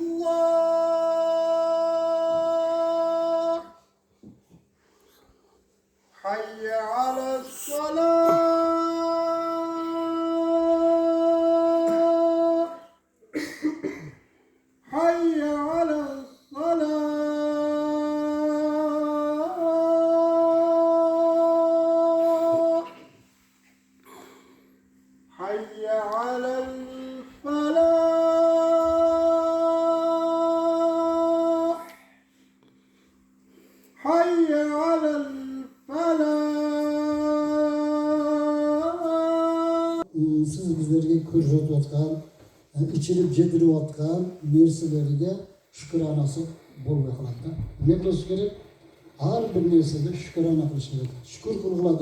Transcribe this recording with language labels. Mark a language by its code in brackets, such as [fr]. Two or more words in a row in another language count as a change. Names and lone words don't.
[ar] الله حي على الصلاة حي على الصلاة حي على الفلاح حي على الفلاح [uz] Siz bizlerge ko'rsatib atgan, ichilib yedirib atgan narsalarga shukronasi bo'lmay qoladi. Nima qilish kerak? Har bir narsaga shukrona qilish kerak. Shukr qiladi.